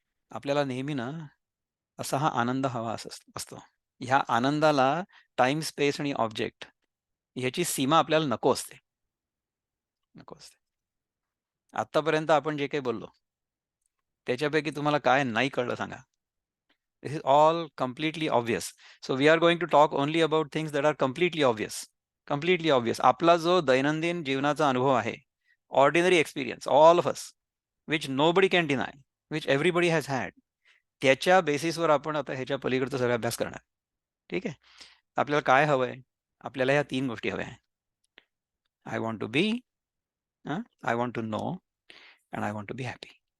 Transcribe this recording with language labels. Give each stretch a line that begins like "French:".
Marathi: आपल्याला नेहमी ना असा हा आनंद हवा असतो. ह्या आनंदाला टाईम, स्पेस आणि ऑब्जेक्ट ह्याची सीमा आपल्याला नको असते. नको असते. आत्तापर्यंत आपण जे काही बोललो, त्याच्यापैकी तुम्हाला काय नाही कळलं सांगा?
English: This is all completely obvious. So we are going to talk only about things that are completely obvious. Completely obvious.
Marathi: आपला जो दैनंदिन जीवनाचा अनुभव आहे,
English: ordinary experience, all of us, which nobody can deny, which everybody has had,
Marathi: त्याच्या बेसिसवर आपण आता ह्याच्या पलीकडचा सगळा अभ्यास करणार. ठीक आहे? आपल्याला काय हवंय? आपल्याला ह्या 3 गोष्टी हव्या आहेत.
English: I want to be, I want to know and I want to be happy.